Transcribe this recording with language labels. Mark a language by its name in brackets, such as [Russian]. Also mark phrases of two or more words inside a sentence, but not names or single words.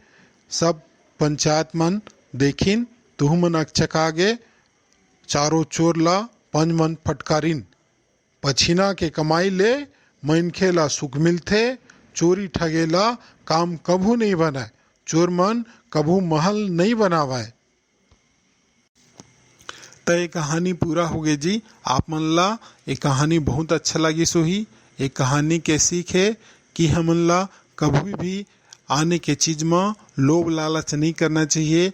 [Chhattisgarhi] सब पंचायत मन देखिन तुह मन अकचका गे। चारों चोर ला पंच मन फटकारिन। पछिना के कमाई ले मनखे ला सुख मिलथे चोरी ठगेला काम कभू नहीं बनाए। चोर मन कभू महल नहीं बनावाए। तो ये कहानी पूरा हो गई जी। आप मन ला ये कहानी बहुत अच्छा लगी सोही। ये कहानी के सीख है कि हमन ला कभी भी आने के चीज में लोभ लालच नहीं करना चाहिए।